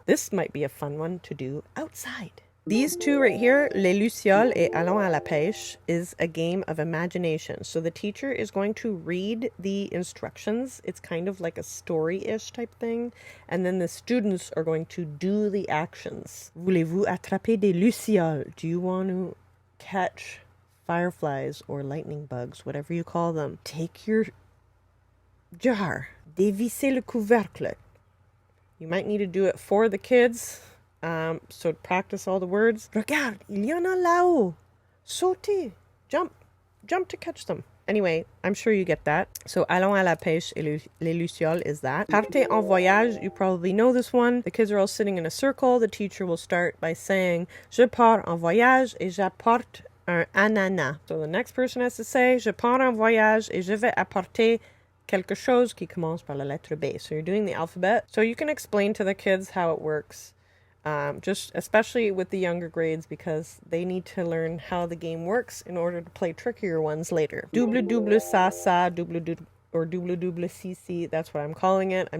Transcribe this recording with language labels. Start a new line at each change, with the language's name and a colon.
English: This might be a fun one to do outside. These two right here, Les Lucioles et Allons à la pêche, is a game of imagination. So the teacher is going to read the instructions. It's kind of like a story-ish type thing. And then the students are going to do the actions.
French: Voulez-vous attraper des lucioles?
English: Do you want to catch fireflies or lightning bugs, whatever you call them? Take your jar,
French: dévissez le couvercle.
English: You might need to do it for the kids. So practice all the words.
French: Regarde, il y en a là-haut. Sautez.
English: Jump to catch them. Anyway, I'm sure you get that. So, allons à la pêche et les lucioles is that. Partez en voyage, you probably know this one. The kids are all sitting in a circle. The teacher will start by saying,
French: je pars en voyage et j'apporte un ananas.
English: So the next person has to say,
French: je pars en voyage et je vais apporter quelque chose qui commence par la lettre B.
English: So you're doing the alphabet. So you can explain to the kids how it works. Just especially with the younger grades, because they need to learn how the game works in order to play trickier ones later. Double double sa double double, or double double si, that's what I'm calling it.